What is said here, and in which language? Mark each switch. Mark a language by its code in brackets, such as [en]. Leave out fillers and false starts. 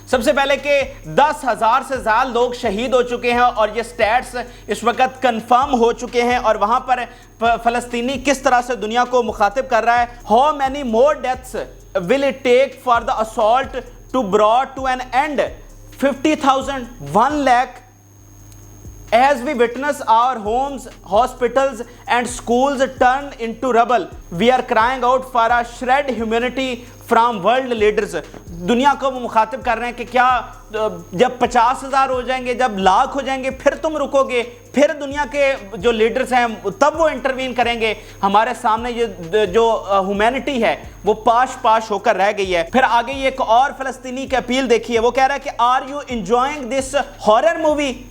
[hi] सबसे पहले कि 10,000 से ज़्यादा लोग शहीद हो चुके हैं और ये स्टैट्स इस वक्त कंफर्म हो चुके हैं और वहां पर फ़लस्तीनी किस तरह से दुनिया को मुखातिब कर रहा है। [en] How many more deaths will it take for the assault to brought to an end? 50,000, 1 lakh. As we witness our homes, hospitals and schools turn into rubble, we are crying out for a shred humanity from world leaders. [hi] दुनिया को वो मुखातिब कर रहे हैं कि क्या जब 50,000 हो जाएंगे, जब लाख हो जाएंगे, फिर तुम रुकोगे, फिर दुनिया के जो लीडर्स हैं तब वो इंटरवीन करेंगे? हमारे सामने ये जो ह्यूमैनिटी है वो पाश पाश होकर रह गई है। फिर आगे ये एक और फ़लस्तीनी की अपील देखिए, वो कह रहा है कि [en] Are you enjoying this horror movie?